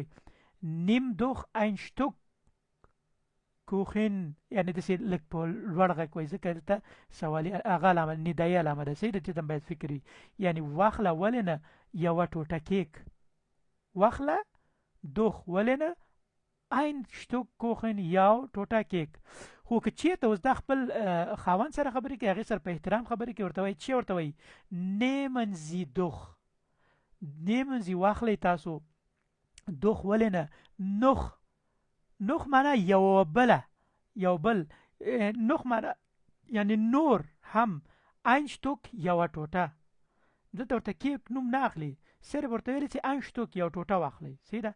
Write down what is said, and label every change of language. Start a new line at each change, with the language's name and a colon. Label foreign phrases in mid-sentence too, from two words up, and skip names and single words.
German: nimm doch ein Stück Kuchen،
Pashto: یعنې داسې لږ په لوړ غږ وایي ځکه دلته سوالي هغه علامه ندایي علامه ده. صحیح ده. دې ته باید فکر وي. یعنې واخله ولې نه یوه ټوټه کیک، واخله دوخ ولې نه
German: ein Stück Kuchen،
Pashto: یو ټوټه کیک. خو که چېرته اوس دا خپل خاوند سره خبرې کوي، هغې سره په احترام خبرې کوي، ورته وایي چې ورته وایي
German: nehmen Sie doch، nehmen Sie
Pashto: واخلئ تاسو، دوخ ولې نه نوخ معنا یو بله، یو بل. نوخ معنا یعنی نور هم،
German: ein Stück
Pashto: یوه ټوټه. دلته ورته کیک نوم نه اخلي، صرف ورته ویلي چې
German: ein Stück
Pashto: یو ټوټه واخلئ. صحیح ده.